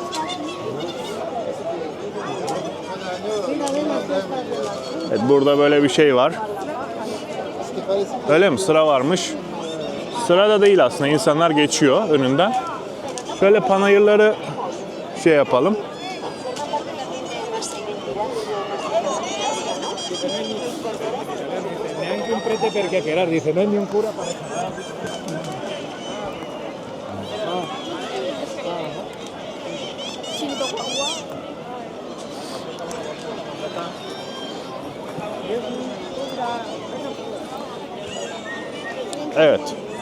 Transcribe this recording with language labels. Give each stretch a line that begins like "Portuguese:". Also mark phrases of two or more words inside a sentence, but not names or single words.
Turkish: Evet, burada böyle bir şey var. Öyle mi? Sıra varmış. Sıra da değil aslında. İnsanlar geçiyor önünden. Şöyle panayırları şey yapalım.
Italian: Neanche un prete per chiacchierare, dice,
Spanish: no hay ni un cura para...
Turkish: Evet.